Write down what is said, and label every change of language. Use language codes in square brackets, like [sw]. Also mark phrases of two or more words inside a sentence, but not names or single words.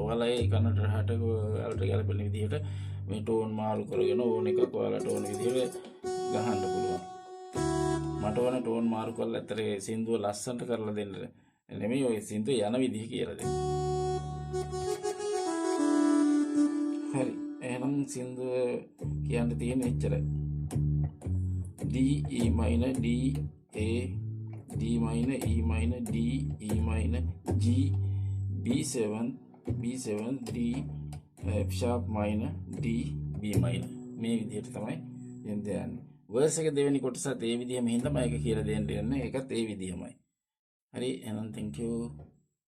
[si] ඔයාලා ඒ කනට රහට ඔයාලට ගැලපෙන විදිහට මේ ටෝන් මාරු කරගෙන ඕන එකක් ඔයාලට ඕන විදිහට ගහන්න පුළුවන්. මට ඕන ටෝන් මාරු කරලා ඇත්තට සින්දුව ලස්සනට කරලා දෙන්න නෙමෙයි ඔය සින්දුව යන විදිහ කියලා දෙන්න. හරි. එහෙනම් සින්දුව කියන්න තියෙන එච්චරයි. [en] D E minor D A D minor E minor D E minor G B7 D F sharp minor D B minor [si] මේ විදිහට තමයි යන්නේ. වර්ස් එක දෙවෙනි කොටසත් ඒ විදිහම හින්දා මම ඒක කියලා දෙන්න යන්නේ. ඒකත් ඒ විදිහමයි. හරි. එහෙනම් [en] thank you.